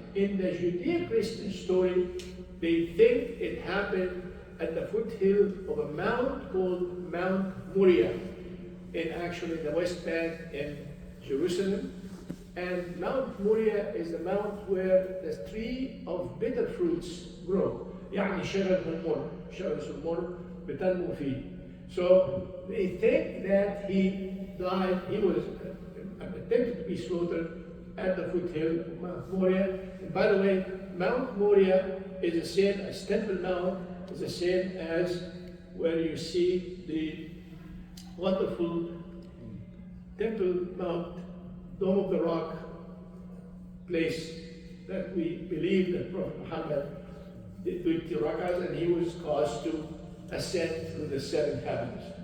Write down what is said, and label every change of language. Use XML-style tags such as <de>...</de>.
<en>In the Judeo-Christian story, they think it happened at the foothill of a mount called Mount Moriah, in actually the West Bank in Jerusalem. And Mount Moriah is the mount where the tree of bitter fruits grow.</en> <ar>يعني شجرة المر، شجرة المر بتنمو فيه.</ar> <en>So they think that he died, he was attempted to be slaughtered at the foothill of Mount Moriah. And by the way, Mount Moriah is the same as Temple Mount, is the same as where you see the wonderful Temple Mount, Dome of the Rock place that we believe that Prophet Muhammad did 20 rak'ahs and he was caused to ascend through the 7 heavens.</en>